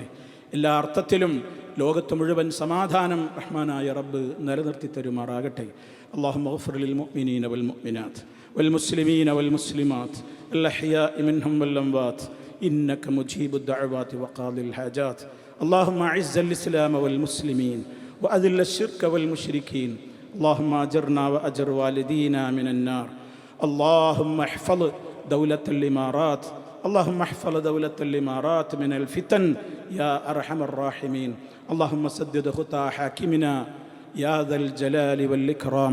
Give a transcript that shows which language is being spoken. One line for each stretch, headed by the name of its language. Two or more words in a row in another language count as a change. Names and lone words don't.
Malayalam: എല്ലാ അർത്ഥത്തിലും ലോകത്ത് മുഴുവൻ സമാധാനം റഹ്മാനായ റബ്ബ് നിലനിർത്തി തരുമാറാകട്ടെ.
Arabic: اللهم اغفر للمؤمنين والمؤمنات والمسلمين والمسلمات الأحياء منهم والأموات إنك مجيب الدعوات وقاضي الحاجات. اللهم أعز الإسلام والمسلمين وأذل الشرك والمشركين. اللهم أجرنا وأجر والدينا من النار. اللهم احفظ دولة الإمارات، اللهم احفظ دولة الإمارات من الفتن يا أرحم الراحمين. اللهم سدد خطى حاكمنا يا ذا الجلال والإكرام.